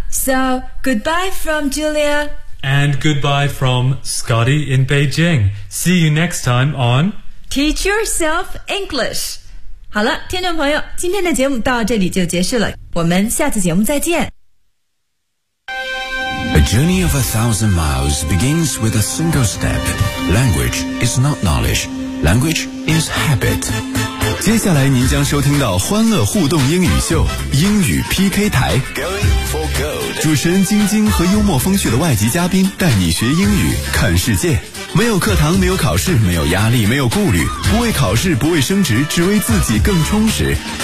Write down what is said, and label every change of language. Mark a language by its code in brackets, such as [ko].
[en] So, goodbye from Julia. And goodbye from Scotty in Beijing. See you next time on Teach Yourself English. [zh] 好了，听众朋友，今天的节目到这里就结束了，我们下次节目再见。 [en] A journey of 1,000 miles begins with a single step. Language is not knowledge. Language is habit. [zh] 接下来您将收听到欢乐互动英语秀，英语 PK 台。 [en] Going for gold. [zh] 主持人晶晶和幽默风趣的外籍嘉宾带你学英语，看世界。没有课堂，没有考试，没有压力，没有顾虑，不为考试，不为升职，只为自己更充实。